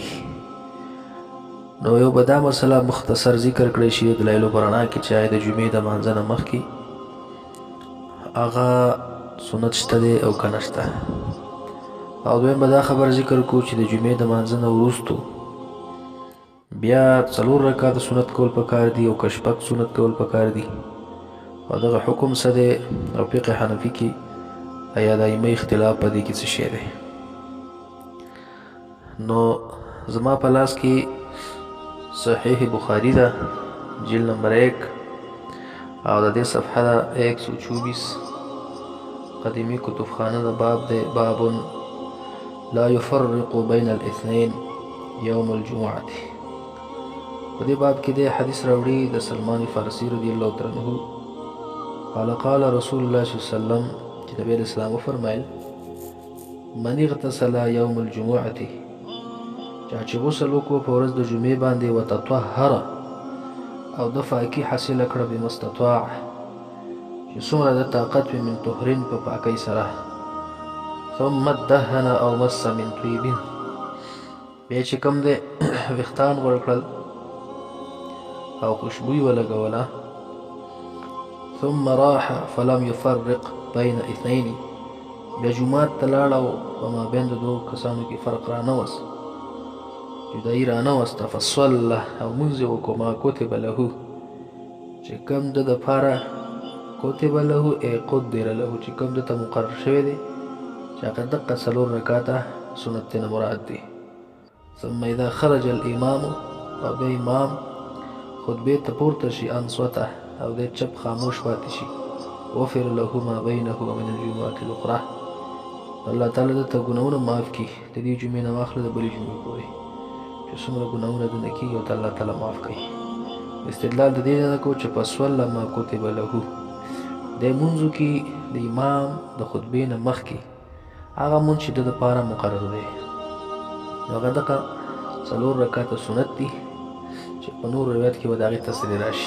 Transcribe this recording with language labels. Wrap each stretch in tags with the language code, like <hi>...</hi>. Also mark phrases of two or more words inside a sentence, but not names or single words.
<ps>نو یو به دا مسله مختصر ذکر کړی شي د دلایلو په رڼا کې چې آیا د جمعې د مانځه نه مخکې هغه سنت شته دی او که نه شته، او دویم به دا خبر ذکر کړو چې د جمعې د مانځه نه وروستو بیا څلور رکعاته سنت کول پکار دي او که شپږ سنت کول پکار دي او دغه حکم څه دی، او فقه حنفي کې آیا د ائمه اختلاف په دې کې څه شی دی. نو زما په لاس کې صحیح بخاری ده، جلد نمبر 1 او د دې صفحه ده 124. قدیمی کتبخانه ده، باب ده باب</ps> <ar>لا يفرق بين الاثنين يوم الجمعة.</ar> <ps>په دې باب کې د حدیث راوړي د سلمان فارسی</ps> <ar>رضی الله تعالی عنہ قال قال رسول الله صلی الله علیه وسلم</ar> <ps>چې نبی اسلام فرمایل</ps> <ar>من اغتسل يوم الجمعة،</ar> <ps>چا چې غسل وکړو په ورځ د جمعې باندې وتطهر او د پاکي حاصله کړه بمستطاع چې څومره د طاقت وي</ps> <ar>من طهرین</ar> <ps>په پاکۍ سره،</ps> <ar>ثم دهن او مس من طیب،</ar> <ps>بیا چې کوم دی ویښتان غوړ کړل او خوشبویي ولګوله،</ps> <ar>ثم راح فلم يفرق بین اثنین،</ar> <ps>بیا جومات ته لاړ او په مابین د دوو کسانو کې فرق رانوست، جدایي رانوسته، فصله او مونځ یې وکړو</ps> <ar>ما کتب له،</ar> <ps>چې کوم د دپاره</ps> <ar>کتب له ای قدر له،</ar> <ps>چې کوم د ته مقرر شوی دی چې هغه دقه څلور رکعاته سنت ترې نه مراد دی.</ps> <ar>ثم اذا خرج الامام،</ar> <ps>او بیا امام خطبې ته پورته شي انصته او دی چپ خاموش پاتې شي،</ps> <ar>غفر له ما بینه ومن الجمعة الاخرى،</ar> <ps>الله تعالی دته ګناهونه معاف کړي د دې جمعې نه واخله د بلې جمعې پورې چې څومره ګناهونه دنه کېږي او ته الله تعالی معاف کوي. استدلال د دې نه کوو چې فصله</ps> <ar>ما کتب له،</ar> <ps>د مونځو کې د امام د خطبې نه مخکې هغه مونځ چې د دپاره مقرر دی نو هغه دغه څلور رکعاته سنت دي چې په نور روایت کې به د هغې تفصیل راشي.</ps>